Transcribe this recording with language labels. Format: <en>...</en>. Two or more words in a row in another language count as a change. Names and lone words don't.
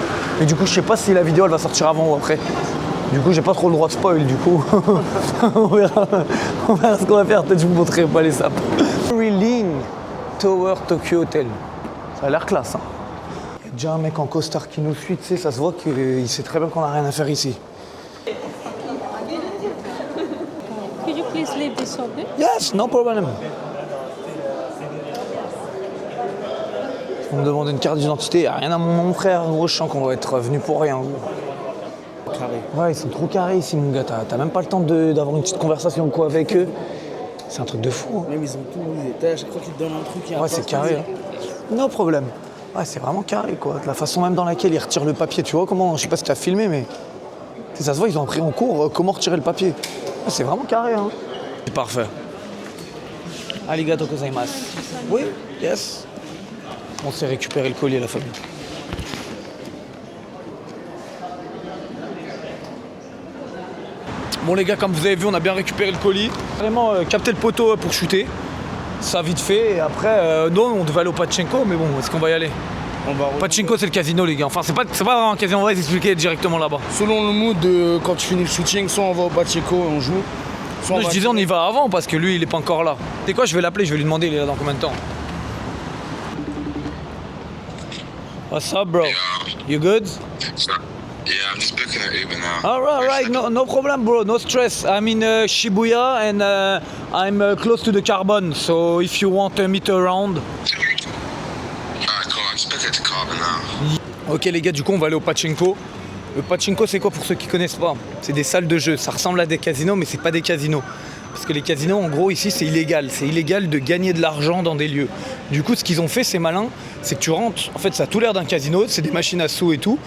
<fr>Mais du coup, je sais pas si la vidéo, elle va sortir avant ou après. Du coup, j'ai pas trop le droit de spoil, du coup. on verra ce qu'on va faire. Peut-être que je vous montrerai pas les sapes. Ling Tower Tokyo Hotel. Ça a l'air classe, hein. Il y a déjà un mec en costard qui nous suit, tu sais, ça se voit qu'il sait très bien qu'on n'a rien à faire ici.</fr> <en>Could you please leave this open? Yes, no problem.</en> <fr>On me demande une carte d'identité, y a rien à mon nom, frère. Gros, je sens qu'on va être venu pour rien. Gros. Carré. Ouais, ils sont trop carrés ici, mon gars. T'as même pas le temps d'avoir une petite conversation ou quoi avec eux. C'est un truc de fou. Hein. Même ils ont tout, à chaque fois qu'ils te donnent un truc, il y a un Ouais, c'est carré. Hein. No problème. Ouais, c'est vraiment carré, quoi. De la façon même dans laquelle ils retirent le papier. Tu vois comment, je sais pas si tu as filmé, mais ça se voit, ils ont appris en cours comment retirer le papier. Ouais, c'est vraiment carré, hein. C'est parfait.</fr> <ja>ありがとうございます.</ja> <fr>Oui, yes. On s'est récupéré le collier, la famille. Bon les gars, comme vous avez vu, on a bien récupéré le colis. Vraiment capté le poteau pour shooter. Ça vite fait. Et après, non, on devait aller au Pachinko, mais bon, est-ce qu'on va y aller? Pachinko, c'est le casino, les gars. Enfin, c'est pas vraiment un casino, on va expliquer directement là-bas. Selon le mood de quand tu finis le shooting, soit on va au Pachinko et on joue. Soit Non, je disais on y va avant parce que lui, il est pas encore là. Tu sais quoi, je vais l'appeler, je vais lui demander, il est là dans combien de temps?</fr> <en>What's up, bro? You good? Yeah, I'm just booking an Uber now. Alright, no problem, bro. No stress. I'm in Shibuya and I'm close to the Carbon. So if you want to meet around. Alright, cool. I'm just booking it to Carbon now.</en> <fr>Ok les gars, du coup on va aller au Pachinko. Le Pachinko c'est quoi pour ceux qui connaissent pas? C'est des salles de jeu. Ça ressemble à des casinos mais c'est pas des casinos. Parce que les casinos en gros ici c'est illégal. C'est illégal de gagner de l'argent dans des lieux. Du coup ce qu'ils ont fait c'est malin. C'est que tu rentres, en fait ça a tout l'air d'un casino, c'est des machines à sous et tout.</fr>